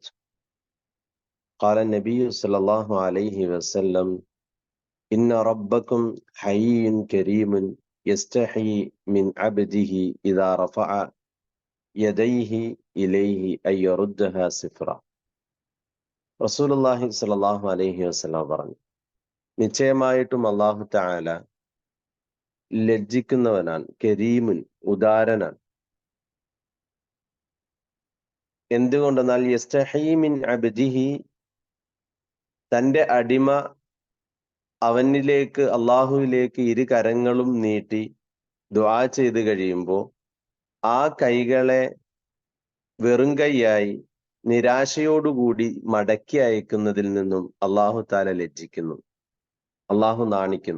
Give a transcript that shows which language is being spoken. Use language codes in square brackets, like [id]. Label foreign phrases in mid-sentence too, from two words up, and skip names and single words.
[ar] قال النبي صلى الله عليه وسلم إن ربكم حي كريم يستحي من عبده إذا رفع يديه إليه أن يردها صفرا. رسول الله صلى الله عليه وسلم [ml] പറഞ്ഞു, നിശ്ചയമായിട്ടും [ar] الله تعالى [ml] ലജ്ജിക്കുന്നവനാണ്, കരീമുൻ ഉദാരനാണ്. എന്തുകൊണ്ടെന്നാൽ [ar] يستحيي من عبده, [ml] തന്റെ അടിമ അവനിലേക്ക് അള്ളാഹുവിലേക്ക് ഇരു കരങ്ങളും നീട്ടി ദുആ ചെയ്ത് കഴിയുമ്പോൾ ആ കൈകളെ വെറും കൈയായി നിരാശയോടുകൂടി മടക്കി അയക്കുന്നതിൽ നിന്നും [ar] الله تعالى [ml] ലജ്ജിക്കുന്നു, അള്ളാഹു നാണിക്കുന്നു.